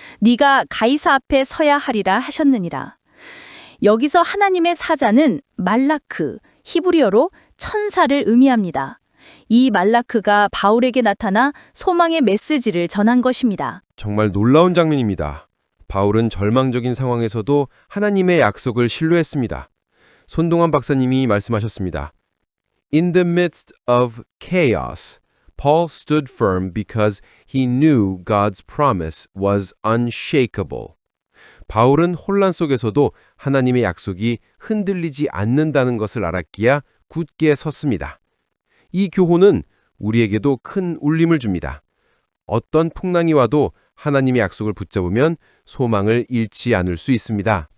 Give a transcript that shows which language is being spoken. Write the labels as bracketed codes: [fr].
[ko] 네가 가이사 앞에 서야 하리라 하셨느니라. 여기서 하나님의 사자는 말라크, 히브리어로 천사를 의미합니다. 이 말라크가 바울에게 나타나 소망의 메시지를 전한 것입니다. 정말 놀라운 장면입니다. 바울은 절망적인 상황에서도 하나님의 약속을 신뢰했습니다. 손동환 박사님이 말씀하셨습니다. [en] In the midst of chaos, Paul stood firm because he knew God's promise was unshakable. [ko] 바울은 혼란 속에서도 하나님의 약속이 흔들리지 않는다는 것을 알았기야 굳게 섰습니다. 이 교훈은 우리에게도 큰 울림을 줍니다. 어떤 풍랑이 와도 하나님의 약속을 붙잡으면 소망을 잃지 않을 수 있습니다.